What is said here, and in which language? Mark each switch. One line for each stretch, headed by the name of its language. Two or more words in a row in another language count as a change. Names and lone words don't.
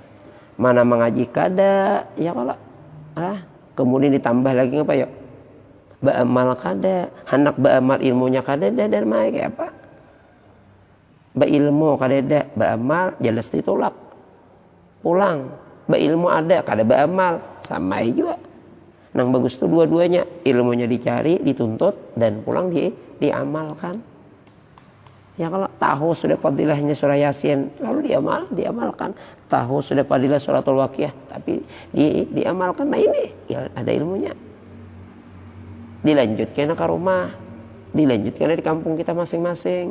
Banjar: Mana mengaji kada, ya kalau kemudian ditambah lagi apa ya? Baamal kada, hendak baamal ilmunya kada dari mana kayak apa? Bailmu kada ada, baamal jelas ditolak. Pulang, bailmu ada, kada baamal, sama juga. Nang bagus tuh dua-duanya, ilmunya dicari, dituntut dan pulang diamalkan.
Indonesian: Ya kalau tahu sudah fadilahnya surah Yasin, lalu diamalkan. Tahu sudah fadilah suratul Waqiah, tapi diamalkan. Nah ini ya ada ilmunya. Dilanjutkan ke rumah, dilanjutkan di kampung kita masing-masing.